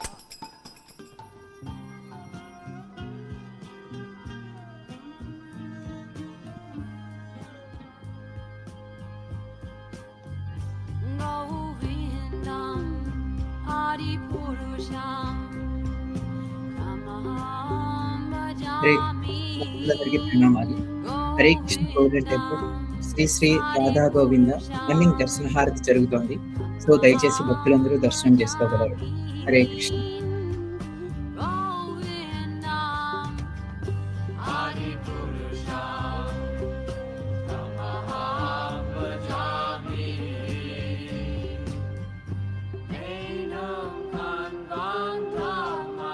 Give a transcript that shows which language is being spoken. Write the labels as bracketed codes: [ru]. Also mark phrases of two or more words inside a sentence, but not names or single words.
[sa] गोविन्दम् आदि पुरुषम् नमहम् भजामि [te] అందరికీ ప్రణామాలు. హరే కృష్ణ గోల్డెన్ టెంపుల్ శ్రీ శ్రీ రాధా గోవింద రన్నింగ్ దర్శన హారతి జరుగుతోంది. సో దయచేసి భక్తులందరూ దర్శనం చేసుకోగలరు. హరే కృష్ణ. [sa] गोविन्दम् आदि पुरुषम् नमहम् भजामि एनम् कन्दन्तम्